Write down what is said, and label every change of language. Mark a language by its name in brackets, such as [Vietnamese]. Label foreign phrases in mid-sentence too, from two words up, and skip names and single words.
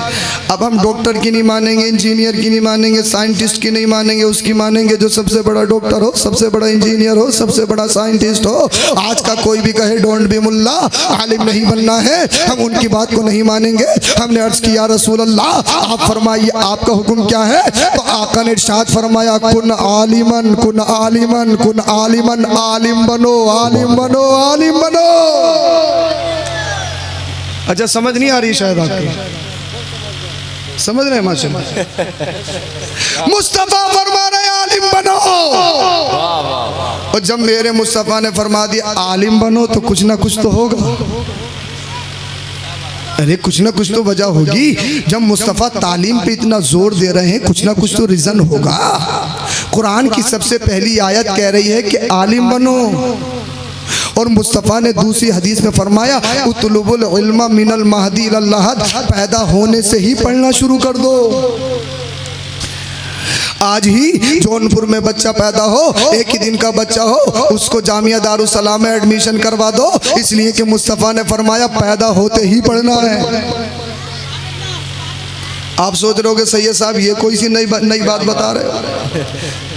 [Hindi] अब हम डॉक्टर की नहीं मानेंगे, इंजीनियर की नहीं मानेंगे, साइंटिस्ट की नहीं मानेंगे, उसकी मानेंगे जो सबसे बड़ा डॉक्टर हो, सबसे बड़ा इंजीनियर हो, सबसे बड़ा साइंटिस्ट हो। आज का कोई भी कहे [English] don't be [Hindi] मुल्ला, आलिम नहीं बनना है, हम उनकी बात को नहीं मानेंगे। हमने अर्ज किया [Arabic] رسول الله [Hindi] आप फरमाइए आपका हुक्म क्या है? तो आका ने इरशाद फरमाया [Arabic] كن عالما كن عالما كن عالما, [Hindi] आलिम बनो आलिम बनो आलिम बनो। अच्छा समझ नहीं आ रही शायद आपको, समझ रहे हैं माशाल्लाह। मुस्तफा फरमा रहे आलिम बनो, और जब मेरे मुस्तफा ने फरमा दिया आलिम बनो तो कुछ ना कुछ तो होगा। अरे कुछ ना कुछ तो वजह होगी। जब मुस्तफ़ा तालीम पे इतना जोर दे रहे हैं, कुछ ना कुछ तो रीज़न होगा। कुरान की सबसे पहली आयत कह रही है कि आलिम बनो, और मुस्तफ़ा ने दूसरी हदीस में फरमाया [Arabic] اطلبوا العلم من المهد إلى اللحد, [Hindi] पैदा होने से ही पढ़ना शुरू कर दो। आज ही जौनपुर में बच्चा पैदा हो, एक ही दिन का बच्चा हो, उसको जामिया दारुस्सलाम में एडमिशन करवा दो, इसलिए कि मुस्तफ़ा ने फरमाया पैदा होते ही पढ़ना है। आप सोच रहे होगे सैयद साहब ये कोई सी नई बात बता रहे हो।